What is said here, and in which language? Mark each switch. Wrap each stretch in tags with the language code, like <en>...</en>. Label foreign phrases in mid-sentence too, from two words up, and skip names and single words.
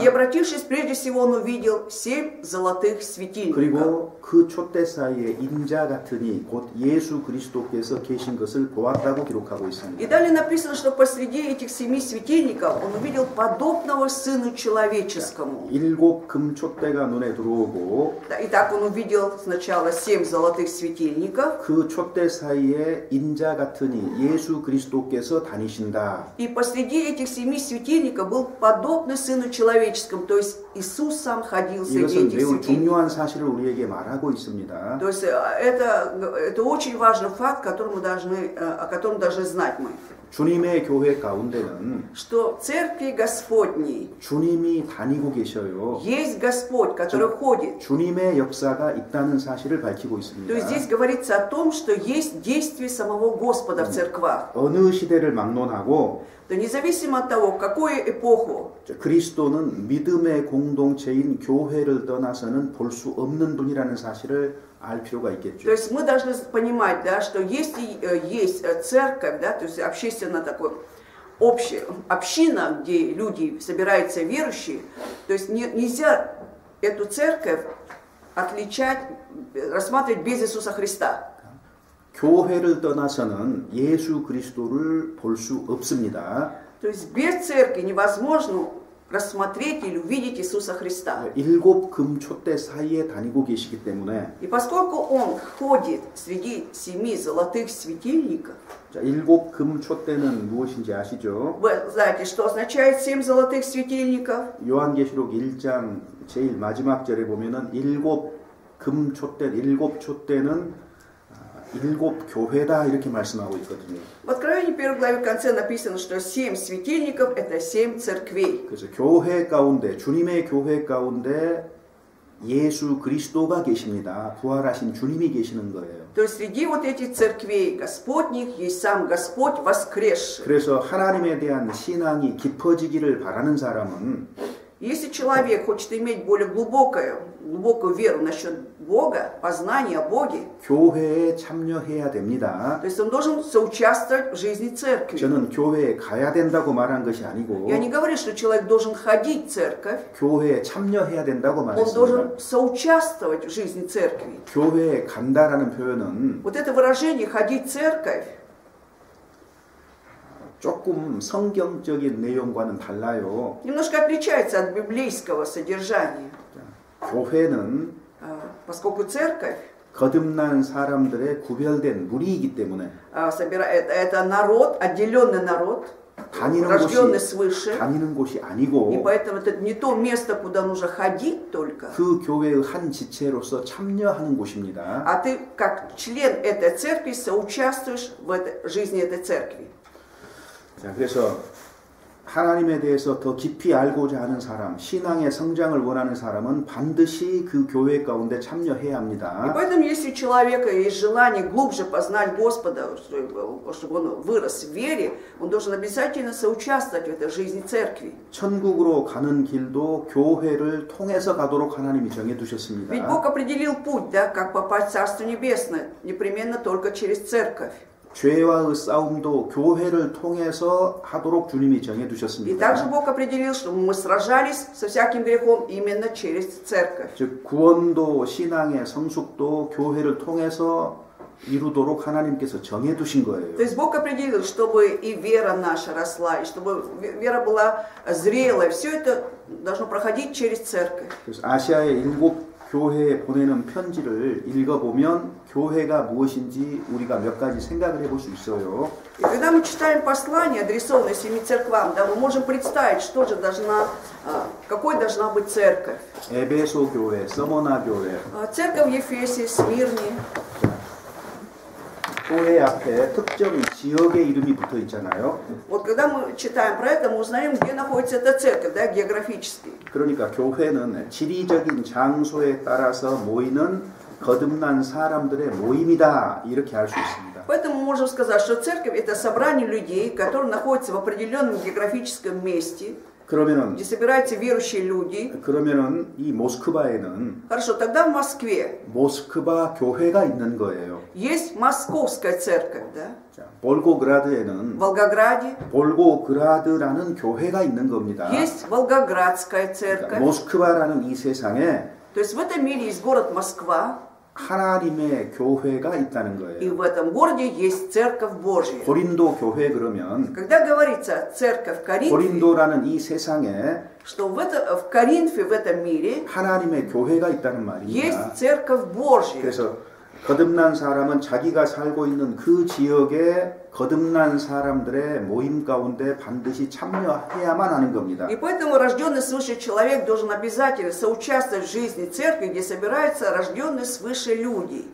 <ru>И обратившись прежде всего, он увидел 7 золотых светильников.</ru> <ko>그리고 그 촛대 사이에 인자 같으니 곧 예수 그리스도께서 계신 것을 보았다고 기록하고</ko> <ru>И</ru> <ko>있습니다.</ko> <ru>далее написано, что посреди этих 7 светильников он увидел подобного Сыну Человеческому.</ru> <ko>7 금촛대가 눈에 들어오고</ko> <ru>Итак, он увидел сначала 7 золотых светильников.</ru> <ko>그 촛대 사이에 인자 같으니 예수 그리스도께서 다니신다.</ko> <ru>И посреди этих 7 светильников был подобный Сыну Человеческому, то есть Иисус сам ходил среди</ru> <ko>이것은</ko> <ru>этих</ru> <ko>매우</ko> <ru>светильников.</ru> <ko>중요한 사실을 우리에게 말하고 있습니다.</ko> <ru>То есть это очень важный факт, о котором должны знать мы.</ru> <ko>주님의 교회 가운데는</ko> <ru>Что в церкви Господней</ru> <ko>주님이 다니고 계셔요.</ko> <ru>есть Господь, который ходит.</ru> <ko>주님의 역사가 있다는 사실을 밝히고 있습니다.</ko> <ru>То есть здесь говорится о том, что есть действие самого Господа в церквах.</ru> <ko>어느 시대를 막론하고</ko> <ru>То независимо от того, в какую эпоху,</ru> <ko>그리스도는 믿음의 공동체인 교회를 떠나서는 볼 수 없는 분이라는 사실을 알 필요가</ko> <ru>то</ru> <ko>있겠죠.</ko> <ru>есть мы должны понимать, да, что если есть церковь, да, то есть общественно такое, общая община, где люди собираются верующие, то есть нельзя эту церковь отличать, рассматривать без Иисуса Христа.</ru> <ko>교회를 떠나서는 예수 그리스도를 볼 수 없습니다.</ko> <ru>То есть без церкви невозможно рассмотреть или увидеть Иисуса Христа.</ru> <ko>7 금촛대 사이에 다니고 계시기 때문에</ko> <ru>И поскольку Он ходит среди 7 золотых светильников,</ru> <ko>자, 7 금촛대는 무엇인지 아시죠?</ko> <ru>вы знаете, что означает 7 золотых светильников?</ru> <ko>요한계시록 1장 제일 마지막 절에 보면은 7 금촛대, 7 촛대는 7 교회다 이렇게 말씀하고 있거든요.</ko> <ru>В Откровении 1 главе в конце написано, что 7 светильников – это 7 церквей.</ru> <ko>그래서 교회 가운데, 주님의 교회 가운데 예수 그리스도가 계십니다. 부활하신 주님이 계시는 거예요.</ko> <ru>То есть среди вот этих церквей Господних есть сам Господь воскресший.</ru> <ko>그래서 하나님에 대한 신앙이 깊어지기를 바라는 사람은</ko> <ru>Если человек хочет иметь более глубокую веру насчет Бога, познание о Боге,</ru> <ko>교회에 참여해야 됩니다.</ko> <ru>то есть он должен соучаствовать в жизни церкви.</ru> <ko>저는 교회에 가야 된다고 말한 것이 아니고</ko> <ru>Я не говорю, что человек должен ходить в церковь,</ru> <ko>교회에 참여해야 된다고</ko> <ru>он</ru> <ko>말했습니다.</ko> <ru>должен соучаствовать в жизни церкви.</ru> <ko>교회에 간다라는 표현은</ko> <ru>Вот это выражение «ходить в церковь»</ru> <ko>조금 성경적인 내용과는 달라요.</ko> <ru>немножко отличается от библейского содержания.</ru> <ko>교회는</ko> <ru>Поскольку церковь</ru> <ko>거듭난 사람들의 구별된 무리이기 때문에</ko> <ru>это народ, отделенный народ, рожденный свыше,</ru> <ko>다니는 곳이</ko> <ru>и</ru> <ko>아니고</ko> <ru>поэтому это не то место, куда нужно ходить только,</ru> <ko>그 교회의 한 지체로서 참여하는 곳입니다.</ko> <ru>а ты как член этой церкви соучаствуешь в жизни этой церкви.</ru> <ko>자, 그래서 하나님에 대해서 더 깊이 알고자 하는 사람, 신앙의 성장을 원하는 사람은 반드시 그 교회 가운데 참여해야</ko> <ru>И</ru> <ko>합니다.</ko> <ru>поэтому, если у человека есть желание глубже познать Господа, чтобы он вырос в вере, он должен обязательно соучаствовать в этой жизни церкви.</ru> <ko>천국으로 가는 길도 교회를 통해서 가도록 하나님이 정해</ko> <ru>Ведь</ru> <ko>두셨습니다.</ko> <ru>Бог определил путь, да, как попасть в Царство Небесное, непременно только через церковь.</ru> <ko>죄와의 싸움도 교회를 통해서 하도록 주님이 정해</ko> <ru>И также</ru> <ko>두셨습니다.</ko> <ru>Бог определил, что мы сражались со всяким грехом именно через церковь.</ru> <ko>즉 구원도 신앙의 성숙도 교회를 통해서 이루도록 하나님께서 정해 두신 거예요.</ko> <ru>То есть Бог определил, чтобы и вера наша росла, и чтобы вера была зрелая. Все это должно проходить через церковь.</ru> <ko>그래서 아시아의 7 교회에 보내는 편지를 읽어보면 교회가 무엇인지 우리가 몇 가지 생각을 해볼 수 있어요.</ko> <ru>И когда мы читаем послание, адресованное 7 церквам, да, мы можем представить, что же какой должна быть церковь.</ru> <ko>에베소 교회, 서머나 교회.</ko> <ru>Церковь в Ефесе, Смирне.</ru> <ko>교회 앞에 특정 지역의 이름이 붙어 있잖아요.</ko> <ru>Вот когда мы читаем про это, мы узнаем, где находится эта церковь, да, географически.</ru> <ko>그러니까 교회는 지리적인 장소에 따라서 모이는 거듭난 사람들의 모임이다 이렇게 알 수 있습니다.</ko> <ru>Поэтому мы можем сказать, что церковь это собрание людей, которые находятся в определенном географическом месте, где собираются верующие люди.</ru> <ko>그러면은 이 모스크바에는</ko> <ru>Хорошо, тогда в Москве</ru> <ko>모스크바 교회가 있는 거예요.</ko> <ru>есть Московская церковь, да?</ru> <ko>자, 볼고그라드에는</ko> <ru>В Волгограде</ru> <ko>볼고그라드라는 교회가 있는 겁니다.</ko> <ru>есть Волгоградская церковь.</ru> <ko>그러니까 모스크바라는 이 세상에</ko> <ru>То есть в этом мире есть город Москва,</ru> <ko>하나님의 교회가 있다는 거예요.</ko> <ru>и в этом городе есть церковь Божья.</ru> <ko>고린도 교회 그러면</ko> <ru>Когда говорится церковь Коринфе,</ru> <ko>고린도라는 이 세상에</ko> <ru>что в Коринфе, в этом мире,</ru> <ko>하나님의 교회가 있다는 말입니다.</ko> <ru>есть церковь Божья.</ru> <ko>그래서 거듭난 사람은 자기가 살고 있는 그 지역에 거듭난 사람들의 모임 가운데 반드시 참여해야만 하는 겁니다.</ko> <ru>И поэтому рожденный свыше человек должен обязательно соучаствовать в жизни церкви, где собираются рожденные свыше люди.</ru>